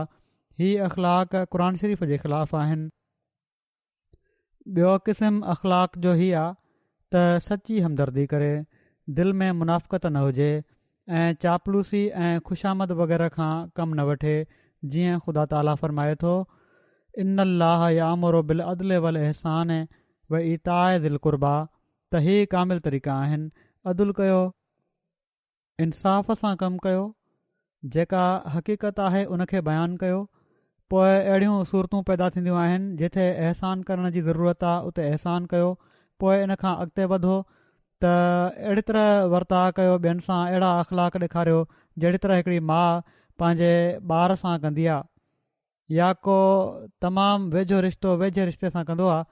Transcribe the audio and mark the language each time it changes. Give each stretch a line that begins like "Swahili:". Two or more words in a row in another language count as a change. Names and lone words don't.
Sindhi: हीअ अख़लाक क़ुर शरीफ़ जे ख़िलाफ़ आहिनि। ॿियो क़िस्म अख़लाक जो ही आहे त सची हमदर्दी करे, दिलि में मुनाफ़क़त न हुजे ऐं चापलूसी ऐं ख़ुशामद वग़ैरह खां कमु न वठे।
Arabic: जीअं ख़ुदा ताला फ़रमाए थो, إن الله يأمر بالعدل والإحسان وإيتاء ذي القربى,
Sindhi: त ही कामिल तरीक़ा आहिनि। अदुल कयो, इंसाफ़ सां कमु कयो, जेका हक़ीक़त आहे उनखे बयानु कयो। पोइ अहिड़ियूं सूरतूं पैदा थींदियूं आहिनि जिथे अहसान करण जी ज़रूरत आहे उते अहसान कयो। पोइ इन खां अॻिते वधो त अहिड़ी तरह वर्ताव कयो ॿियनि सां, अहिड़ा अख़लाक ॾेखारियो जहिड़ी तरह हिकिड़ी माउ पंहिंजे ॿार सां कंदी आहे या को तमामु वेझो रिश्तो वेझे रिश्ते सां कंदो आहे।